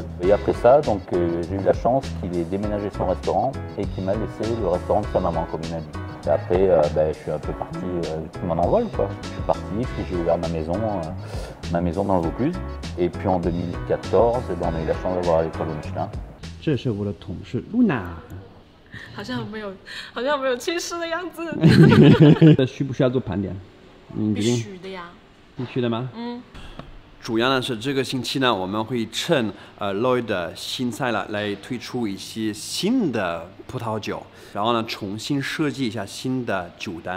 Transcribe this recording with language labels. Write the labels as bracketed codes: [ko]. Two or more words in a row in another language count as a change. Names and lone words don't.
[fr] Et après ça, donc j'ai eu la chance qu'il ait déménagé son restaurant et qu'il m'a laissé le restaurant de sa maman, comme il m'a dit. Et après, je suis un peu parti tout mon envol, quoi. Je suis parti, puis j'ai ouvert ma maison dans le Vaucluse. Et puis en 2014, on a eu la chance d'avoir l'étoile au Michelin. [zh] 这是我的同事 Luna。好像没有去世的样子。需不需要做盘点？必须的呀。必须的吗？主要呢是这个星期呢，我们会趁Lloyd 的新菜来推出一些新的葡萄酒，然后呢重新设计一下新的酒单。